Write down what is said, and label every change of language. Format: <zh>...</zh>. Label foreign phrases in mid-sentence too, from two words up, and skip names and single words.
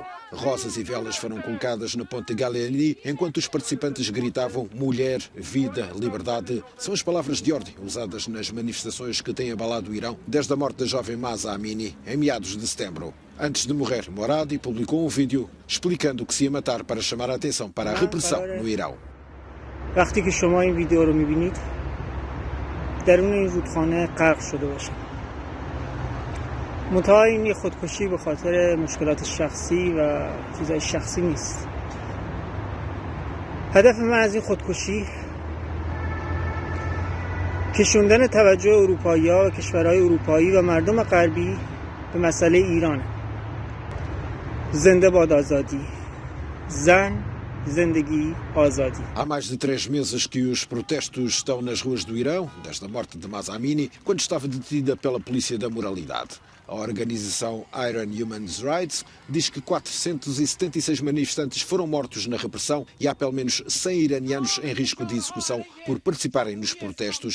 <pt>Rosas e velas foram colocadas na ponte Galeani enquanto os participantes gritavam "Mulher, vida, liberdade". São as palavras de ordem usadas nas manifestações que têm abalado o Irão desde a morte da jovem Mahsa Amini em meados de setembro. Antes de morrer, Moradi publicou um vídeo explicando que se ia matar para chamar a atenção para a repressão no Irão.</pt> <fa>وقتی که شما این ویدیو رو می‌بینید درون این رودخانه غرق شده باشه. منتها این یه خودکشی به خاطر مشکلات شخصی و چیزای شخصی نیست. هدف من از این خودکشی کشوندن توجه اروپایی‌ها و کشورهای اروپایی و مردم غربی به مسئله ایران. زنده باد آزادی. زن زندگی آزادی.</fa> <pt>Há mais de 3 meses que os protestos estão nas ruas do Irão, desde a morte de Mahsa Amini, quando estava detida pela Polícia da Moralidade. A organização Iran Human Rights diz que 476 manifestantes foram mortos na repressão e há pelo menos 100 iranianos em risco de execução por participarem nos protestos.</pt>